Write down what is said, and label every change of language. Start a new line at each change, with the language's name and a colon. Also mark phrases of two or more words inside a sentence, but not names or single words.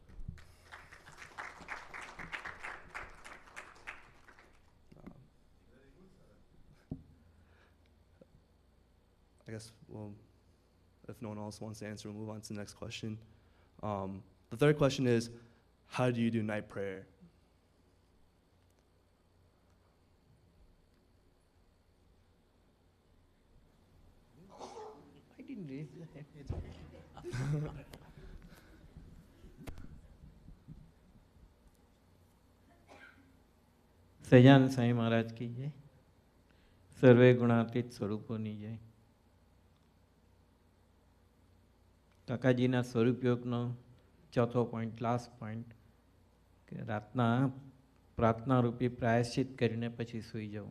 English: I guess, well, if no one else wants to answer, we'll move on to the next question. The third question is, how do you do night prayer? I didn't raise the hand.
Gujarati: સજાન સાંઈ મહારાજ
Hindi: की जय,
Gujarati: સર્વે ગુણાતીત સ્વરૂપોની જય. કાકાજીના સ્વરૂપયોગનો ચોથો પોઈન્ટ,
English: last point,
Gujarati: કે રાતના પ્રાર્થનારૂપી પ્રાયશ્ચિત કરીને પછી સૂઈ જવું.